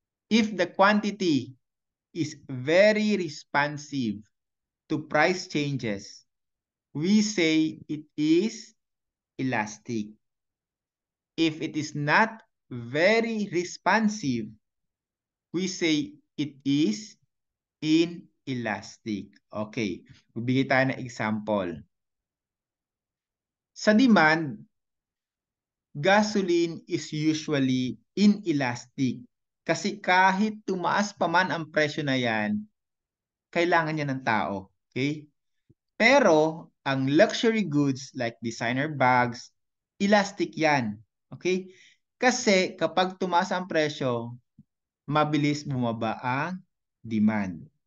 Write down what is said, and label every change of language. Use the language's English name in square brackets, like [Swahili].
[English] If the quantity is very responsive to price changes, we say it is elastic. If it is not very responsive, we say it is inelastic. [Filipino] Okay, bibigay tayo ng example. [English] Sa demand, gasoline is usually inelastic. [Filipino] Kasi kahit tumaas pa man ang presyo na yan, kailangan niya ng tao. Okay? [English] Pero, ang luxury goods like designer bags, elastic yan. Okay? [Filipino] Kasi kapag tumaas ang presyo, mabilis bumaba ang demand.